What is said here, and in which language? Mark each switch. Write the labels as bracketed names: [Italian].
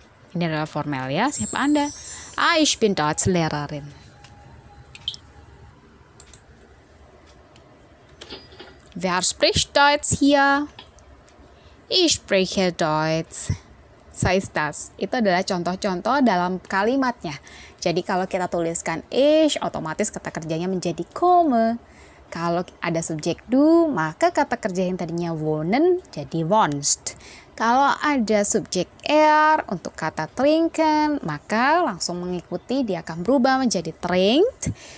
[Indonesian] Ini adalah formal ya, siapa Anda? [German] Ich bin Deutschlehrerin. Wer spricht Deutsch hier? Ich spreche Deutsch. [Indonesian] Saya [German] das. [Indonesian] Itu adalah contoh-contoh dalam kalimatnya. Jadi kalau kita tuliskan ich, otomatis kata kerjanya menjadi komme. Kalau ada subjek du, maka kata kerja yang tadinya wohnen jadi wohnst. Kalau ada subjek untuk kata trinken, maka langsung mengikuti dia akan berubah menjadi trinkt.